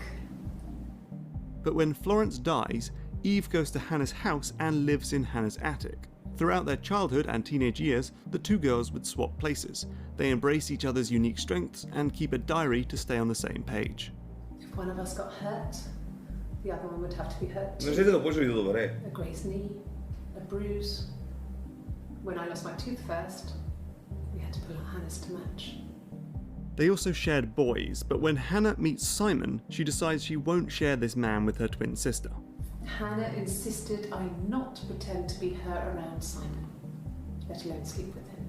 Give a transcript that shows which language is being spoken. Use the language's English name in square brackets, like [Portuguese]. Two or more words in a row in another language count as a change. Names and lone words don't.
[English] But when Florence dies, Eve goes to Hannah's house and lives in Hannah's attic. Throughout their childhood and teenage years, the two girls would swap places. They embrace each other's unique strengths and keep a diary to stay on the same page. If one of us got hurt, the other one would have to be hurt No too. [Slovak] všetko to počuli to dobre. [English] A grazed knee, a bruise. When I lost my tooth first, we had to pull our Hannah's to match. They also shared boys, but when Hannah meets Simon, she decides she won't share this man with her twin sister. Hannah insisted I not pretend to be her around Simon, let alone sleep with him.